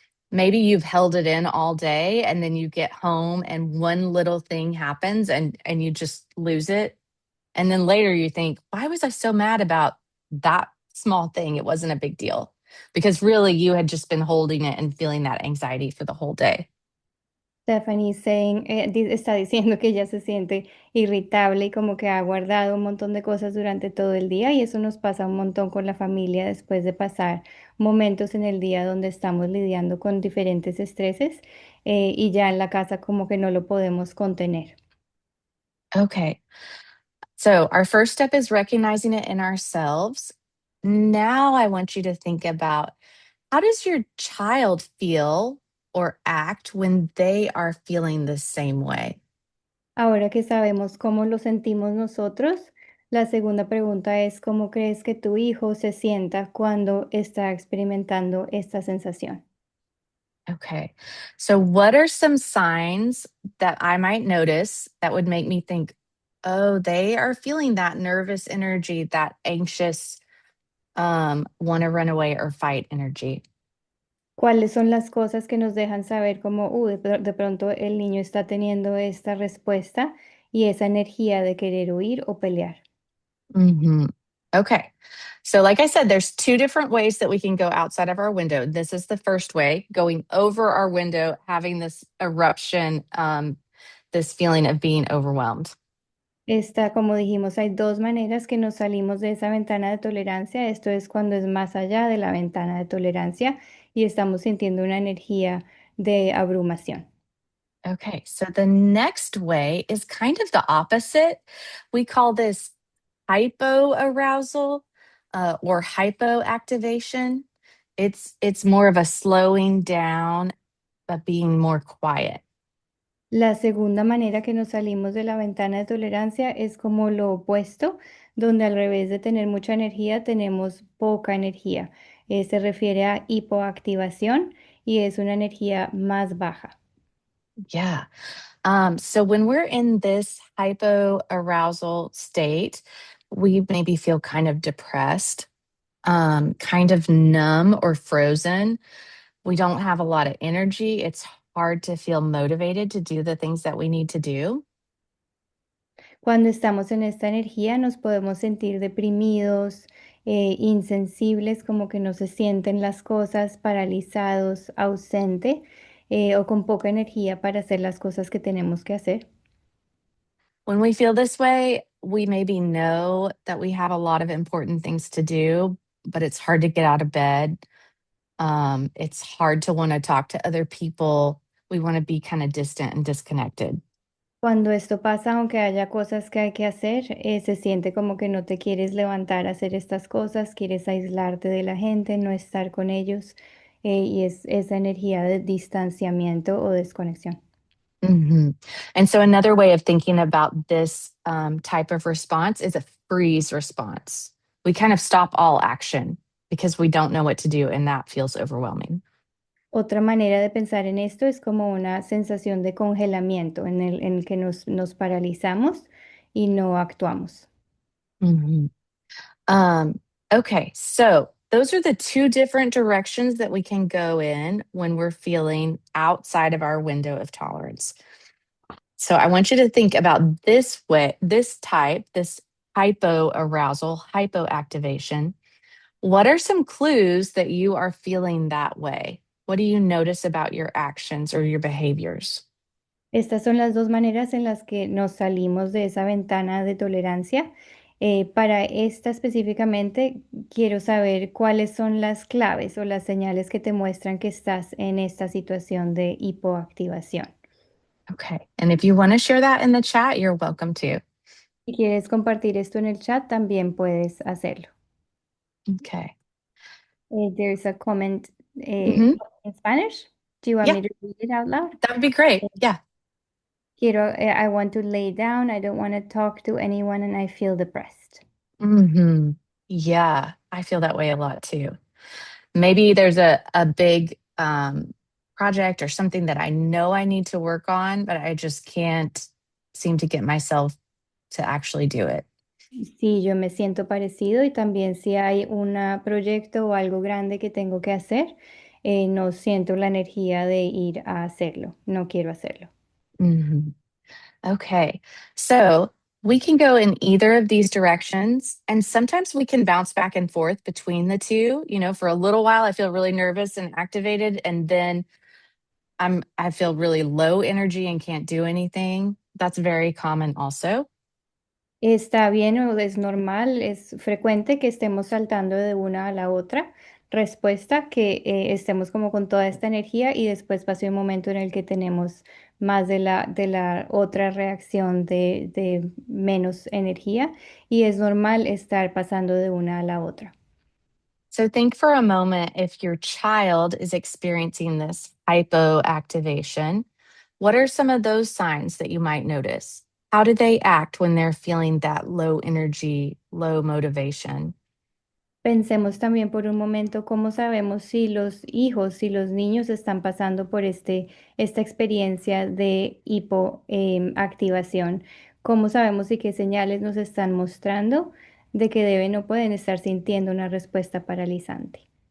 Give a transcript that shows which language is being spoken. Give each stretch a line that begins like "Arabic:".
English: Maybe you've held it in all day and then you get home and one little thing happens and you just lose it. And then later you think, why was I so mad about that small thing? It wasn't a big deal because really you had just been holding it and feeling that anxiety for the whole day.
Spanish: Stephanie está diciendo que ella se siente irritable y como que ha guardado un montón de cosas durante todo el día y eso nos pasa un montón con la familia después de pasar momentos en el día donde estamos lidiando con diferentes estreses y ya en la casa como que no lo podemos contener.
English: Okay. So our first step is recognizing it in ourselves. Now I want you to think about how does your child feel or act when they are feeling the same way?
Spanish: Ahora que sabemos cómo lo sentimos nosotros, la segunda pregunta es ¿cómo crees que tu hijo se sienta cuando está experimentando esta sensación?
English: Okay. So, what are some signs that I might notice that would make me think, oh, they are feeling that nervous energy, that anxious, want to run away or fight energy?
Spanish: ¿Cuáles son las cosas que nos dejan saber cómo, de pronto el niño está teniendo esta respuesta y esa energía de querer huir o pelear?
English: hmm Okay. So, like I said, there's two different ways that we can go outside of our window. This is the first way, going over our window, having this eruption, this feeling of being overwhelmed.
Spanish: Está, como dijimos, hay dos maneras que nos salimos de esa ventana de tolerancia. Esto es cuando es más allá de la ventana de tolerancia y estamos sintiendo una energía de abrumación.
English: Okay, so the next way is kind of the opposite. We call this hypoarousal or hypoactivation. It's more of a slowing down. being more quiet?
Spanish: La segunda manera que nos salimos de la ventana de tolerancia es como lo opuesto, donde al revés de tener mucha energía, tenemos poca energía. Se refiere a hipoactivación y es una energía más baja.
English: Yeah. So when we're in this hypoarousal state, we maybe feel kind of depressed, kind of numb or frozen. We don't have a lot of energy. It's hard to feel motivated to do the things that we need to do.
Spanish: Cuando estamos en esta energía nos podemos sentir deprimidos, insensibles, como que no se sienten las cosas, paralizados, ausente, o con poca energía para hacer las cosas que tenemos que hacer.
English: When we feel this way, we maybe know that we have a lot of important things to do, but it's hard to get out of bed. It's hard to want to talk to other people. We want to be kind of distant and disconnected.
Spanish: Cuando esto pasa, aunque haya cosas que hay que hacer, se siente como que no te quieres levantar a hacer estas cosas, quieres aislarte de la gente, no estar con ellos, y es esa energía de distanciamiento o desconexión. Mhm.
English: And so, another way of thinking about this type of response is a freeze response. We kind of stop all action because we don't know what to do, and that feels overwhelming.
Spanish: Otra manera de pensar en esto es como una sensación de congelamiento en el que nos paralizamos y no actuamos. Mhm.
English: Um, okay, so those are the two different directions that we can go in when we're feeling outside of our window of tolerance. So I want you to think about this way, this type, this hypoarousal, hypoactivation. What are some clues that you are feeling that way? What do you notice about your actions or your behaviors?
Spanish: Estas son las dos maneras en las que nos salimos de esa ventana de tolerancia. Para esta específicamente, quiero saber cuáles son las claves o las señales que te muestran que estás en esta situación de hipoactivación.
English: Okay. And if you want to share that in the chat, you're welcome to.
Spanish: Si quieres compartir esto en el chat, también puedes hacerlo.
English: Okay. There's a comment Hmm. in Spanish. Do you want Yeah, me to read it out loud? that would be great. Yeah. I want to lay down. I don't want to talk to anyone and I feel depressed. Hmm. Yeah, I feel that way a lot too. Maybe there's a big project or something that I know I need to work on, but I just can't seem to get myself to actually do it.
Spanish: Sí, yo me siento parecido y también si hay un proyecto o algo grande que tengo que hacer, no siento la energía de ir a hacerlo, no quiero hacerlo.
English: Mhm. Okay. So we can go in either of these directions. And sometimes we can bounce back and forth between the two. You know, for a little while, I feel really nervous and activated. And then I feel really low energy and can't do anything. That's very common also.
Spanish: Está bien o es normal, es frecuente que estemos saltando de una a la otra respuesta, que estemos como con toda esta energía y después pase un momento en el que tenemos más de la otra reacción de menos energía y es normal estar pasando de una a la otra.
English: So think for a moment if your child is experiencing this hypoactivation, what are some of those signs that you might notice? How do they act when they're feeling that low energy, low motivation?
Spanish: Pensemos también por un momento cómo sabemos si los hijos, si los niños están pasando por esta experiencia de hipoactivación. ¿Cómo sabemos y qué señales nos están mostrando de que deben o pueden estar sintiendo una respuesta paralizante?